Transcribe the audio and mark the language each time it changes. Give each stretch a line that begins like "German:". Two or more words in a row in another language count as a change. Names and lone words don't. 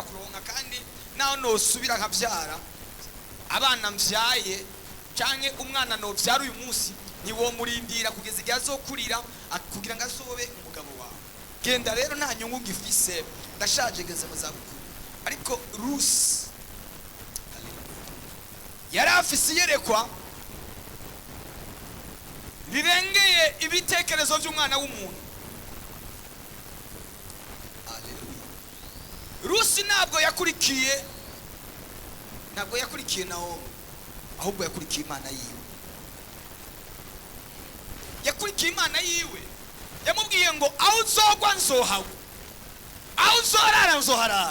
Rundi: kuronka kandi naho nosubira nkabyara abana mbyaye canke umwana novyara uyu munsi niwo murindira kugeza igihe azokurira kugira ngo azobe umugabo wawe genda rero nta nyungu ngifise ndashaje ngeze mu zabukuru ariko Rusi yari afise iyerekwa rirengeye ibitekerezo by'umwana w'umuntu. Rusi ntabwo yakurikiye Nawomi, ahubwo yakurikiye Imana yiwe. Yakurikiye Imana yiwe, yamubwiye ngo aho uzogwa nzohawe, aho uzorara nzoharara.